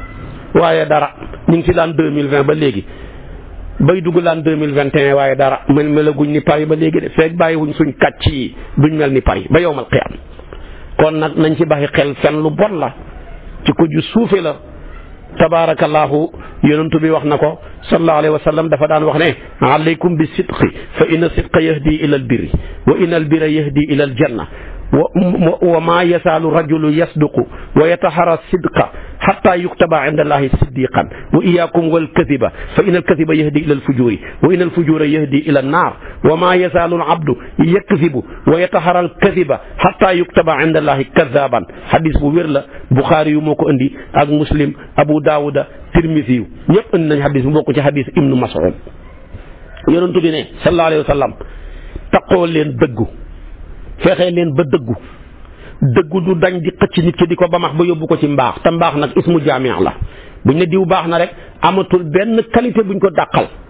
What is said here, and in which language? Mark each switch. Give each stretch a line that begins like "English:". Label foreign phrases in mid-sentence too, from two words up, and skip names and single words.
Wolof: waaye dara ñu ngi ci l'an 2020 ba léegi bay dugg l'an 2021 waaye dara melaguñ ni Paris ba léegi de feeg bàyyiwuñ suñ kàcc yi duñ mel ni Paris ba
Arabic: يوم القيامة
Wolof: kon nag nañ ci baxi xel fen lu bon la ci ko ju suufe la.
Arabic: tabaarakallaahu
Wolof: yonentu bi wax na ko
Arabic: صلى الله عليه وسلم
Wolof: dafa daan wax ne
Arabic: عليكم بالصدق فإن الصدق يهدي إلى البر وإن البر يهدي إلى الجنة وما يزال الرجل يصدق و ويتحرى الصدق حتى يكتب عند الله صديقا وإياكم والكذب فإن الكذب يهدي إلى الفجور وإن الفجور يهدي إلى النار و ما يزال العبد يكذب ويتحرى الكذب حتى يكتب عند الله كذابا
Wolof: hadis bu wér la Bukhari yu moo ko indi ak Muslim Abu Daawuda Tirmisi yu ñëpp indi nañ hadis bu bokk ci hadis Ibnu Mas'ud yonentu bi ne
Arabic: صلى الله عليه وسلم
Wolof: taqoo leen dëggu fexe leen ba dëggu du dañ di xëcc nit ki di ko ba max ba yóbbu ko ci mbaax te mbaax nag ismu jaami la buñ ne diw baax na rek amatul benn qualité buñ ko dàqal